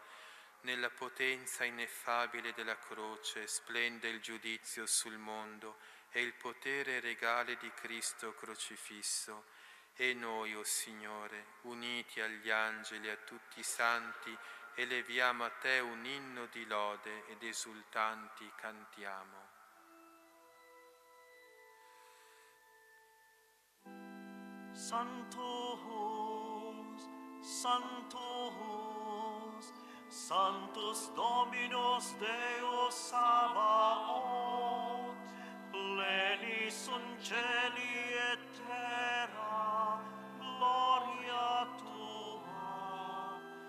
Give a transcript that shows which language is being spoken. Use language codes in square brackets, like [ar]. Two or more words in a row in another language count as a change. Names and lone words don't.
[it] Nella potenza ineffabile della croce splende il giudizio sul mondo e il potere regale di Cristo crocifisso. E noi, o Signore, uniti agli angeli e a tutti i santi, eleviamo a te un inno di lode ed esultanti cantiamo. [la] Sanctus, Sanctus, Sanctus Dominus Deus Sabaoth, pleni sunt cieli et terra, gloria tua.